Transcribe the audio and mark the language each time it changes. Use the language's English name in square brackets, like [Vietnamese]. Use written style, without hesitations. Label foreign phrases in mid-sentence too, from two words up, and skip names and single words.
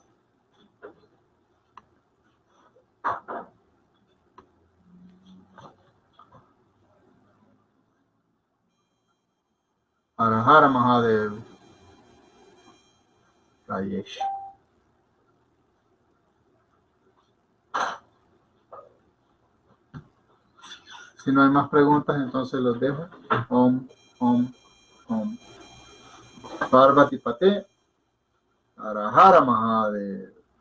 [Hindi] हर हर महादेव. Rayesh. [Spanish] Si no hay más preguntas, entonces los dejo. [Hindi] ॐ, ॐ, ॐ। पार्वती पते. हर हर महादेव.